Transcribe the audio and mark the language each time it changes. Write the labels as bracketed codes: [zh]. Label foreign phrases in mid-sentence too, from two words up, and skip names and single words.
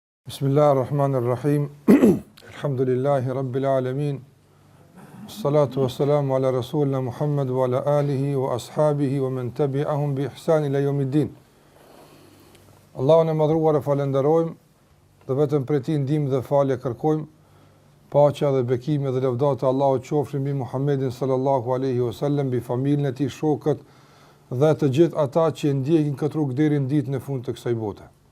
[ar] بسم الله الرحمن الرحيم الحمد لله رب العالمين. الصلاة والسلام على رسولنا محمد وعلى آله وأصحابه ومن تبعهم بإحسان إلى يوم الدين. [sq] Allahun e madhruar e falenderojmë dhe vetëm prej tij ndihmë dhe falje kërkojmë. Paqja dhe bekimi dhe lavdata Allahut qofshin mbi Muhammedin [ar] صلى الله عليه وسلم, [sq] mbi familjen e tij, shokët dhe të gjithë ata që ndjekin këtë rrugë deri në ditën e fundit të kësaj bote.